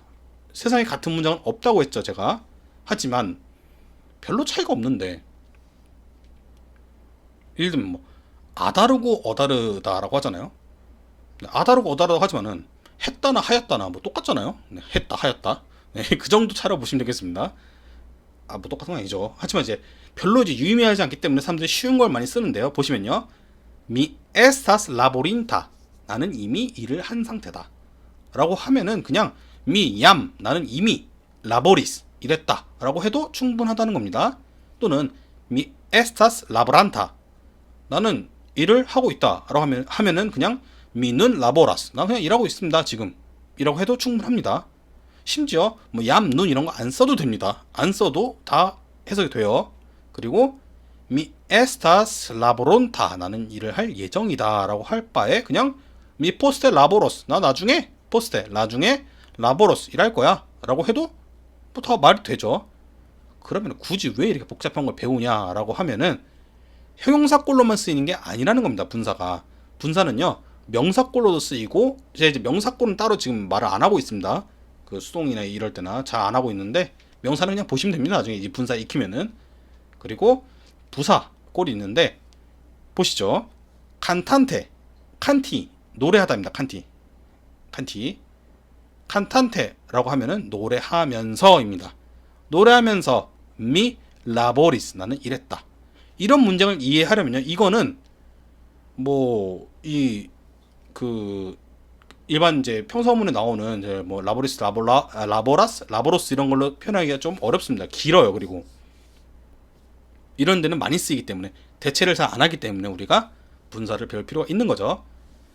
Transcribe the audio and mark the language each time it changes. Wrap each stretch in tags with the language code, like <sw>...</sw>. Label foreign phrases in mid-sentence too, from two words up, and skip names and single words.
<ko>세상에 같은 문장은 없다고 했죠, 제가. 하지만 별로 차이가 없는데, 예를 들면 뭐 아다르고 어다르다라고 하잖아요. 아다르고 어다르다 하지만은 했다나 하였다나 뭐 똑같잖아요. 네, 했다 하였다. 네, 그 정도 차로 보시면 되겠습니다. 뭐 똑같은 건 아니죠. 하지만 이제 별로 이제 유의미하지 않기 때문에 사람들이 쉬운 걸 많이 쓰는데요. 보시면요,</ko> <eo>Mi estas laborinta.</eo> <ko>나는 이미 일을 한 상태다. 라고 하면은 그냥</ko> <eo>mi jam,</eo> <ko>나는 이미 laboris, 일했다. 라고 해도 충분하다는 겁니다. 또는</ko> <eo>mi estas laboranta.</eo> <ko>나는 일을 하고 있다. 라고 하면은 그냥</ko> <eo>mi nun laboras.</eo> <ko>나는 그냥 일하고 있습니다, 지금. 이라고 해도 충분합니다. 심지어 뭐</ko> <eo>jam, nun</eo> <ko>이런 거 안 써도 됩니다. 안 써도 다 해석이 돼요. 그리고</ko> <eo>mi estas laboronta.</eo> <ko>나는 일을 할 예정이다. 라고 할 바에 그냥</ko> <eo>mi poste laboros.</eo> <ko>나 나중에 poste, 나중에 laboros 일할 거야. 라고 해도 뭐 다 말이 되죠. 그러면 굳이 왜 이렇게 복잡한 걸 배우냐 라고 하면은 형용사꼴로만 쓰이는 게 아니라는 겁니다. 분사가. 분사는요, 명사꼴로도 쓰이고, 이제 명사꼴은 따로 지금 말을 안 하고 있습니다. 그 수동이나 이럴 때나 잘 안 하고 있는데, 명사는 그냥 보시면 됩니다. 나중에 이 분사 익히면은. 그리고 부사 꼴이 있는데, 보시죠.</ko> <eo>kantante, kanti,</eo> <ko>노래하다입니다. 칸티. 칸탄테라고 하면은 노래하면서입니다. 노래하면서</ko> <eo>mi laboris,</eo> <ko>나는 일했다. 이런 문장을 이해하려면요, 이거는 뭐 일반 이제 평서문에 나오는 이제 뭐</ko> <eo>laboris, laboras, laboros</eo> <ko>이런 걸로 표현하기가 좀 어렵습니다. 길어요. 그리고 이런 데는 많이 쓰이기 때문에, 대체를 잘 안 하기 때문에 우리가 분사를 배울 필요가 있는 거죠.</ko>